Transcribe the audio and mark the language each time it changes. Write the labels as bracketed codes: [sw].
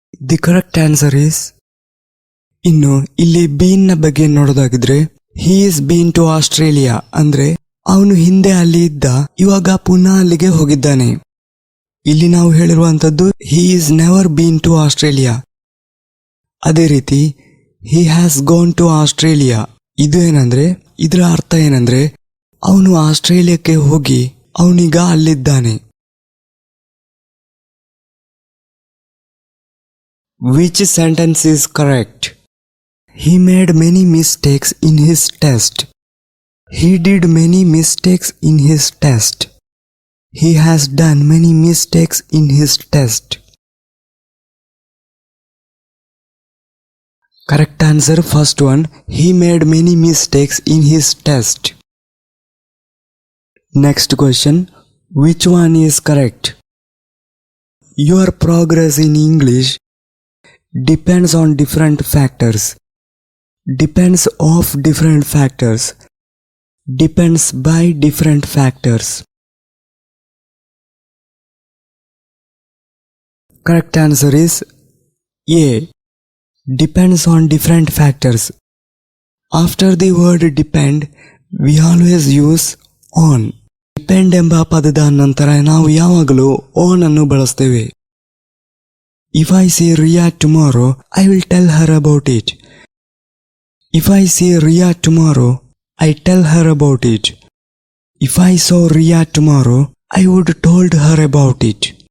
[en] The correct answer is, [kn] ಇನ್ನು ಇಲ್ಲಿ bean ನ ಬಗ್ಗೆ ನೋಡೋದಾಗಿದ್ರೆ, [en] he is been to Australia [kn] ಅಂದ್ರೆ ಅವನು ಹಿಂದೆ ಅಲ್ಲಿ ಇದ್ದ, ಇವಾಗ ಪುನಃ ಅಲ್ಲಿಗೆ ಹೋಗಿದ್ದಾನೆ. ಇಲ್ಲಿ ನಾವು ಹೇಳಿರುವಂತದ್ದು [en] he is never been to Australia. [kn] ಅದೇ ರೀತಿ [en] he has gone to Australia. [kn] ಇದು ಏನಂದ್ರೆ, ಇದರ ಅರ್ಥ ಏನಂದ್ರೆ ಅವನು ಆಸ್ಟ್ರೇಲಿಯಾಕ್ಕೆ ಹೋಗಿ ಅವನೀಗ ಅಲ್ಲಿದ್ದಾನೆ. [en] Which sentence is correct? He made many mistakes in his test. He did many mistakes in his test. He has done many mistakes in his test. Correct answer first one. He made many mistakes in his test. Next question. Which one is correct? Your progress in English depends on different factors. Depends of different factors. Depends by different factors. Correct answer is A. Depends on different factors. After the word depend, we always use on. [kn] Depend ಎಂಬ ಪದದ ನಂತರ ನಾವು ಯಾವಾಗಲೂ on ಅನ್ನು ಬಳಸ್ತೇವೆ. [en] If I see Ria tomorrow, I will tell her about it. If I see Ria tomorrow, I tell her about it. If I saw Ria tomorrow, I would told her about it.